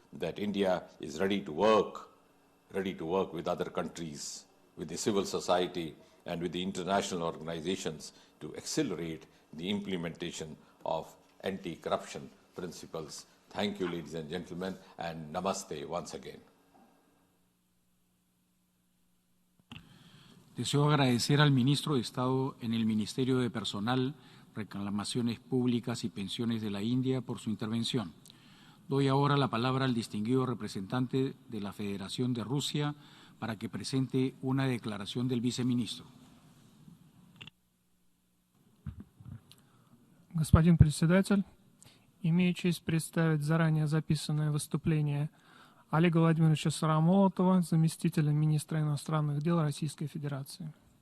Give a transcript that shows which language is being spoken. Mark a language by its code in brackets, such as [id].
[en] that India is ready to work with other countries, with the civil society, and with the international organizations to accelerate the implementation of anti-corruption principles. Thank you, ladies and gentlemen, and namaste once again. [es] Deseo agradecer al ministro de Estado en el Ministerio de Personal, Reclamaciones Públicas y Pensiones de la India por su intervención. Doy ahora la palabra al distinguido representante de la Federación de Rusia para que presente una declaración del viceministro. [ru] Господин председатель, имею честь представить заранее записанное выступление Олега Владимировича Сарамолотова, заместителя министра иностранных дел Российской Федерации.